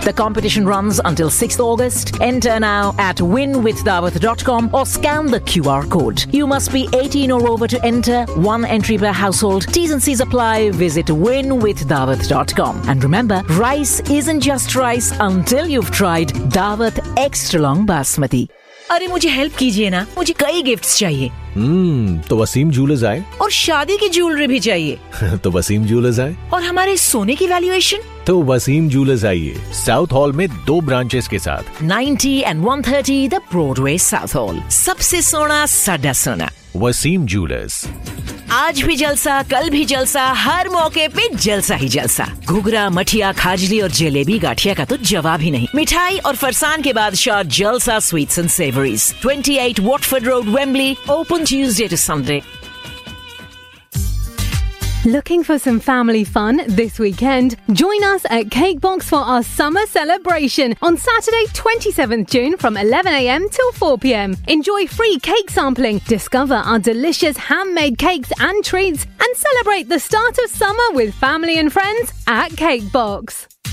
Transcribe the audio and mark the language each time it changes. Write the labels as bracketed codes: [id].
[en] The competition runs until 6th August. Enter now at winwithdawat.com or scan the QR code. You must be 18 or over to enter. One entry per household. T's and C's apply. Visit winwithdawat.com. And remember, rice isn't just rice until you've tried Dawat Extra Long Basmati. [hi] अरे मुझे help कीजिए ना, मुझे कई gifts चाहिए। तो Wasim jewellers आए, और शादी की ज्वेलरी भी चाहिए। तो वसीम ज्वेलर्स आए, और हमारे सोने की वैल्यूएशन। तो वसीम ज्वेलर्स आइए, साउथ हॉल में दो ब्रांचेस के साथ, 90 and 130 the Broadway south hall. सबसे सोना सदा सोना वसीम ज्वेलर्स। आज भी जलसा, कल भी जलसा, हर मौके पे जलसा ही जलसा। घुघरा, मठिया, खाजली और जलेबी गाठिया का तो जवाब ही नहीं। मिठाई और फरसान के बाद शाह जलसा sweets and savouries, 28 Watford road, Wembley. [en] Open Tuesday to Sunday. Looking for some family fun this weekend? Join us at Cake Box for our summer celebration on Saturday, 27th June from 11 a.m. till 4 p.m. Enjoy free cake sampling, discover our delicious handmade cakes and treats, and celebrate the start of summer with family and friends at Cake Box.